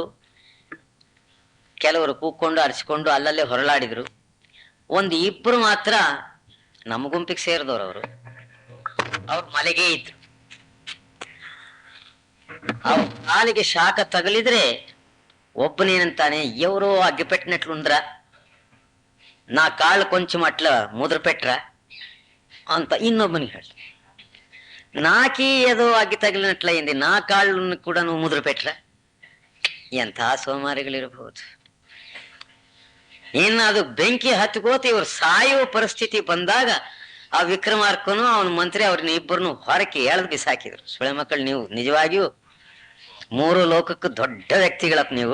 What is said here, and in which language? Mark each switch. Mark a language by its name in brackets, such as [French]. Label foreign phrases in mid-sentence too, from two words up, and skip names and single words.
[Kannada] ಕೆಲವರು ಕೂಕ್ಕೊಂಡು ಅರ್ಚಿಕೊಂಡು ಅಲ್ಲಲ್ಲೇ ಹೊರಳಾಡಿದ್ರು. 1-2 ಮಾತ್ರ ನಮ್ಮ ಗುಂಪಿಗೆ ಸೇರಿದವ್ರು. ಅವ್ರು ಮಲೆಗೆ ಇದ್ರು. ಅವ್ರ ಕಾಲಿಗೆ ಶಾಖ ತಗಲಿದ್ರೆ ಒಬ್ಬನೇನಂತಾನೆ, [Telugu] ఎవరో అగ్గిపెట్టినట్లుంద్ర, నా కాళ్ళు కొంచెం అట్లా ముద్ర పెట్ర [Kannada] ಅಂತ ಇನ್ನೊಬ್ಬನಿಗೆ ಹೇಳ. [Telugu] నాకి ఏదో అగ్గి తగిలినట్లయింది, నా కాళ్ళను కూడా నువ్వు ముద్ర పెట్ర. [Kannada] ಎಂಥ ಸೋಮಾರಿಗಳಿರಬಹುದು. ಇನ್ನು ಅದು ಬೆಂಕಿ ಹತ್ತಿಕೋತ ಇವ್ರು ಸಾಯುವ ಪರಿಸ್ಥಿತಿ ಬಂದಾಗ ಆ ವಿಕ್ರಮಾರ್ಕನು ಅವನ ಮಂತ್ರಿ ಅವ್ರನ್ನ ಇಬ್ಬರನ್ನು ಹೊರಕ್ಕೆ ಎಳೆದು ಬಿಸಾಕಿದ್ರು. ಸುಳೆ ಮಕ್ಕಳು, ನೀವು ನಿಜವಾಗಿಯೂ 3 ಲೋಕಕ್ಕೂ ದೊಡ್ಡ ವ್ಯಕ್ತಿಗಳಪ್ಪ ನೀವು.